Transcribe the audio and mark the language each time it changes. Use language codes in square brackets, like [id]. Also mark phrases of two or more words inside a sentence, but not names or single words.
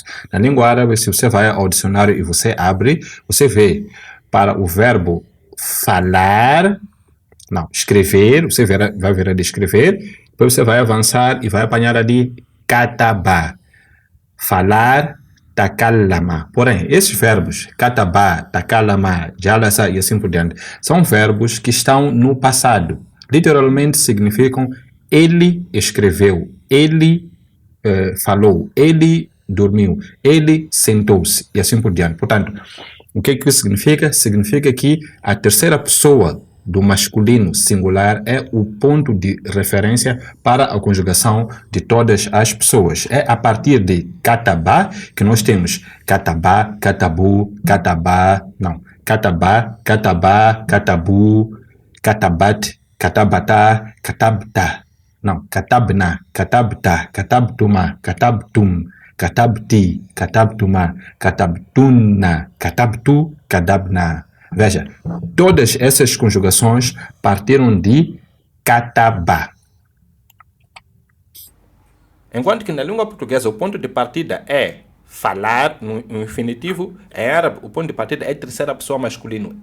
[pt] Na língua árabe, se você vai ao dicionário e você abre, você vê para o verbo falar, não, escrever, você vai ver ali escrever, depois você vai avançar e vai apanhar ali kataba, falar, takallama. Porém, esses verbos, [ar] كتب، تكلم، جلس [pt] e assim por diante, são verbos que estão no passado. Literalmente significam ele escreveu, ele falou, ele dormiu, ele sentou-se e assim por diante. Portanto, o que isso significa? Significa que a terceira pessoa do masculino singular é o ponto de referência para a conjugação de todas as pessoas. É a partir de kataba que nós temos [ar] كتب، كتبوا، كتبا, [pt] não, [ar] كتب، كتبا، كتبوا، كتبت، كتبتا، كتبتَ, [pt] não, [ar] كتبنا، كتبتَ، كتبتما، كتبتم، كتبتِ، كتبتما، كتبتن، كتبتُ، كذبنا. [pt] Veja, todas essas conjugações partiram de kataba. Enquanto que na língua portuguesa o ponto de partida é falar, no infinitivo, em árabe o ponto de partida é terceira pessoa masculino.